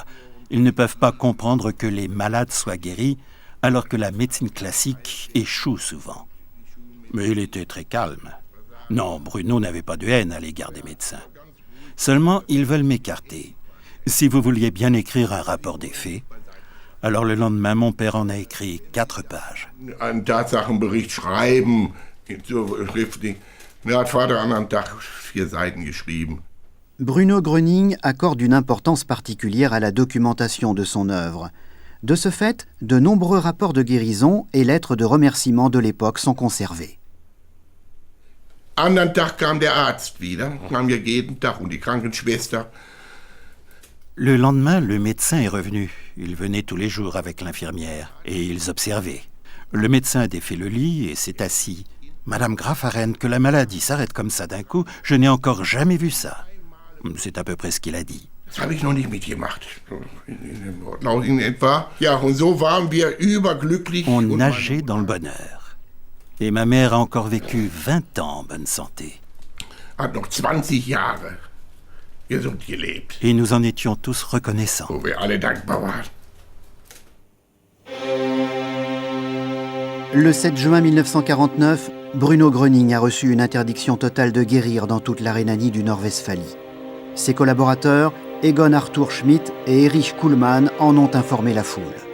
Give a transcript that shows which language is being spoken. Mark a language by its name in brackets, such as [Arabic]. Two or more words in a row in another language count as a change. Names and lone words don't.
[French] Ils ne peuvent pas comprendre que les malades soient guéris, alors que la médecine classique échoue souvent. » Mais il était très calme. Non, Bruno n'avait pas de haine à l'égard des médecins. Seulement, ils veulent m'écarter. Si vous vouliez bien écrire un rapport des faits. Alors le lendemain, mon père en a écrit 4 pages. [German] Einen Tatsachenbericht schreiben, schriftlich. Er hat Vater an einem Tag 4 Seiten geschrieben. [French] Bruno Gröning accorde une importance particulière à la documentation de son œuvre. De ce fait, de nombreux rapports de guérison et lettres de remerciement de l'époque sont conservés. [German] Anderen Tag kam der Arzt wieder, kam ja jeden Tag, und die Krankenschwester. [French] Le lendemain, le médecin est revenu. Il venait tous les jours avec l'infirmière et ils observaient. Le médecin a défait le lit et s'est assis. « Madame Graffaren, que la maladie s'arrête comme ça d'un coup, je n'ai encore jamais vu ça. » C'est à peu près ce qu'il a dit. [German] Das habe ich noch nicht mitgemacht. In etwa. Ja, und so waren wir überglücklich. [French] On nageait dans le bonheur. Et ma mère a encore vécu 20 ans en bonne santé. [German] Hat noch 20 Jahre gesund gelebt. [French] Et nous en étions tous reconnaissants. [German] Wo wir alle dankbar waren. [French] Le 7 juin 1949, Bruno Gröning a reçu une interdiction totale de guérir dans toute la Rhénanie du Nord-Westphalie. Ses collaborateurs, Egon Arthur Schmidt et Erich Kuhlmann, en ont informé la foule.